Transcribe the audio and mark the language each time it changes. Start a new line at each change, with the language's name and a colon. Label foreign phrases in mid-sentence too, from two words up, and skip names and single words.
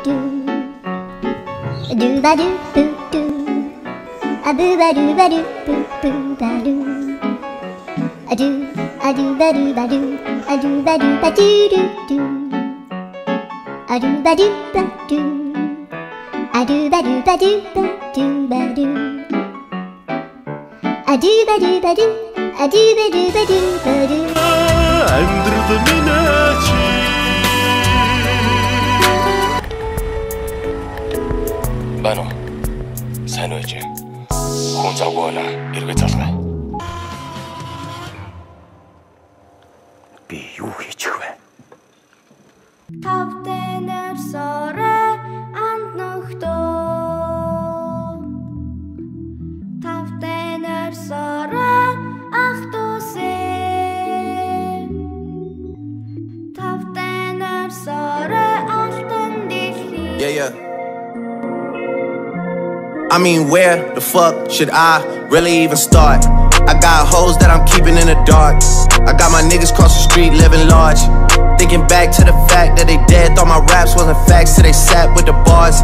Mongolian: do ba do boo do a boo ba do ba do boo boo ba do a do ba do ba do a do ba do ba do do do a do ba do ba do a do ba do ba do ba do ba do a do ba do ba do a do ba do ba do ba do. Байна уу? Сайн уу ээж? Хүн завгүй байна. Эргээ залгая. Би юу хийчих вэ? Тавтэнэр сорэ анд нөхдөө. Тавтэнэр сорэ ах тусэ. Тавтэнэр сорэ алтан дэлхий.
English: Yeah. I mean, where the fuck should I really even start? I got hoes that I'm keeping in the dark. I got my niggas cross the street living large. Thinking back to the fact that they dead, thought my raps wasn't facts till they sat with the bars.